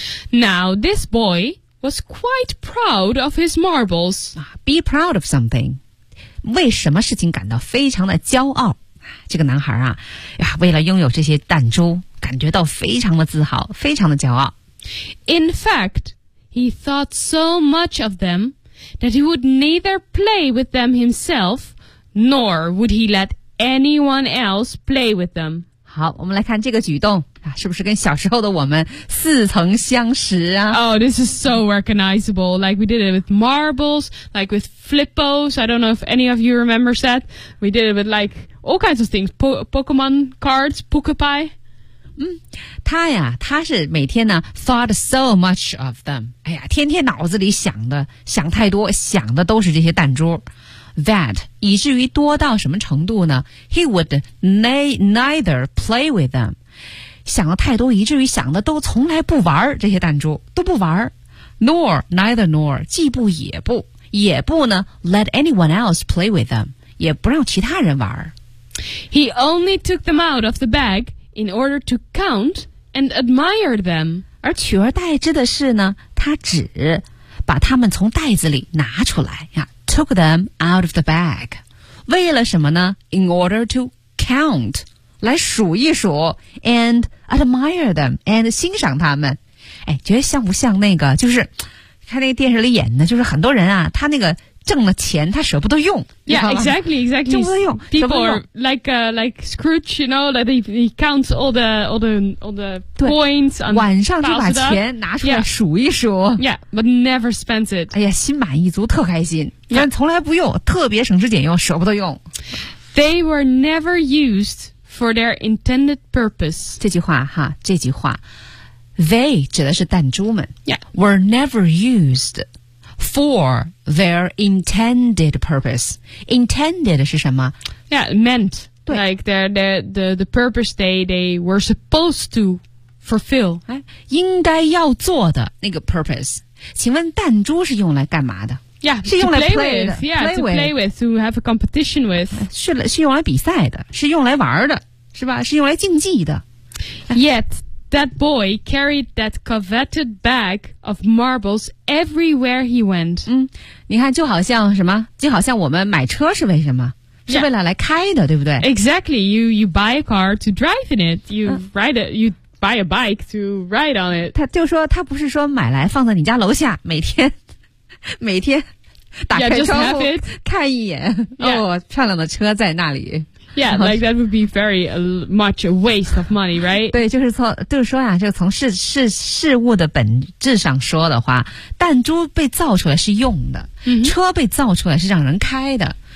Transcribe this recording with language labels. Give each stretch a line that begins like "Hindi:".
English: Now this boy was quite proud of his marbles. Be proud of something，
Chinese: 为什么事情感到非常的骄傲？这个男孩啊，呀，为了拥有这些弹珠，感觉到非常的自豪，非常的骄傲。
English: In fact, he thought so much of them that he would neither play with them himself, nor would he let. Anyone else play with them?
Chinese: 好，我们来看这个举动啊，是不是跟小时候的我们似曾相识啊
English: ？Oh, this is so recognizable. Like we did it with marbles, like with flippos. I don't know if any of you remember that. We did it with like all kinds of things, Pokemon cards, Poke Pie.
Chinese: 他呀，他是每天呢
English: thought so much of them.
Chinese: 哎呀，天天脑子里想太多，想的都是这些弹珠。
English: That
Chinese: 以至于多到什么程度呢
English: ？He would neither play with them.
Chinese: 想的太多，以至于想的都从来不玩这些弹珠，都不玩。
English: Neither,
Chinese: 既不也不，也不呢
English: ？Let anyone else play with them.
Chinese: 也不让其他人玩。
English: He only took them out of the bag in order to count and admire them.
Chinese: 而取而代之的是呢，他只把他们从袋子里拿出来呀。
English: Took them out of the bag.
Chinese: 为了什么呢
English: ?In order to count.
Chinese: 来数一数
English: and admire them,
Chinese: and 欣赏他们。哎，觉得像不像那个就是看那个电视里演的就是很多人啊他那个挣了钱他舍不得用。
English: Yeah, exactly.
Chinese: 舍不得用。
English: People are like Scrooge, you know, that he counts all the points.
Chinese: 晚上就把钱拿出来数一数。
English: Yeah, but never spends it.
Chinese: 哎呀心满意足特开心。Yeah. 但从来不用特别省吃俭用舍不得用。
English: They were never used for their intended purpose.
Chinese: 这句话。They 指的是弹珠们。
English: Yeah. Were never used. For their intended purpose.
Chinese: Intended 是什么
English: Yeah, meant.
Chinese: 对
English: Like the purpose they were supposed to fulfill.
Chinese: 应该要做的那个 purpose. 请问弹珠是用来干嘛的
English: Yeah,
Chinese: 是用来
English: play with, to have a competition with.
Chinese: 是用来比赛的是用来玩的是吧是用来竞技的
English: Yet,That boy carried that coveted bag of marbles everywhere he went.
Chinese: 你看就好像什么就好像我们买车是为什么是为了来开的对不对
English: Exactly, you buy a car to drive in it. You buy a bike to ride on it.
Chinese: 他就说他不是说买来放在你家楼下每天打开窗户
English: yeah,
Chinese: 看一眼、
English: yeah.
Chinese: 哦，漂亮的车在那里
English: Yeah, like that would be very much a waste of money, right?
Chinese: 对，就是说呀、啊，就从事物的本质上说的话，弹珠被造出来是用的， mm-hmm. 车被造出来是让人开的。